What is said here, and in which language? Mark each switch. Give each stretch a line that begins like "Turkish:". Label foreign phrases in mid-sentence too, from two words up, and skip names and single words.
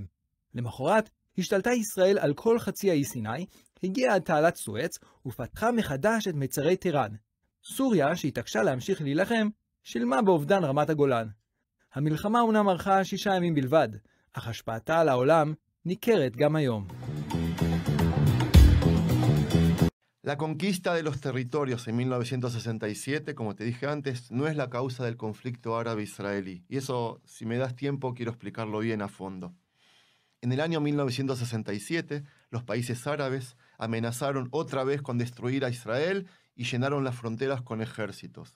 Hebrew: למחרת, השתלטה ישראל על כל חצי האי סיני, הגיעה עד תעלת סואץ ופתחה מחדש את מצרי טיראן. סוריה, שהתעקשה להמשיך להילחם, שילמה באובדן רמת הגולן. המלחמה אומנם ארכה 6 ימים בלבד, אך השפעתה על העולם ניכרת גם היום.
Spanish: La conquista de los territorios en 1967, como te dije antes, no es la causa del conflicto árabe-israelí. Y eso, si me das tiempo, quiero explicarlo bien a fondo. En el año 1967, los países árabes amenazaron otra vez con destruir a Israel y llenaron las fronteras con ejércitos.